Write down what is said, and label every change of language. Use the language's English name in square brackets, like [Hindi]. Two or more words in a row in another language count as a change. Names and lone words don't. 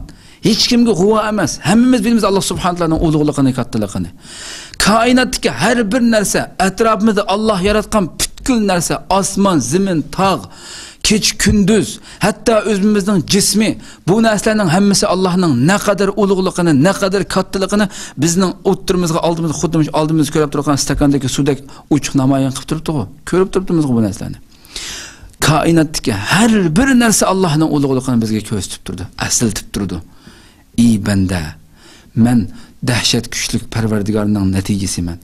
[Uzbek] Hech kimga g'uvo emas. Hammamiz bilamiz Alloh subhanahu taolaning ulug'ligini, kattaligini. Koinotdagi har bir narsa, atrofimizda Alloh yaratgan butkul narsa, osmon, zamin, tog', kech kunduz, hatto o'zimizning jismi, bu narsalarning hammasi Allohning [Turkish] ne kadar ulug'ligini, ne kadar kattaligini [Uzbek] bizning o'ttirimizga oldimizda ko'rib turgan stakandagi suvdek uchiq namoyon qilib turibdi-ku. Ko'rib turibmiz bu narsalarni. Koinotdagi har bir narsa Allohning ulug'ligini bizga ko'rsatib turdi, aslatib turdi. Ey banda, men dahshat kuchlik Parvardigorning natijasiman.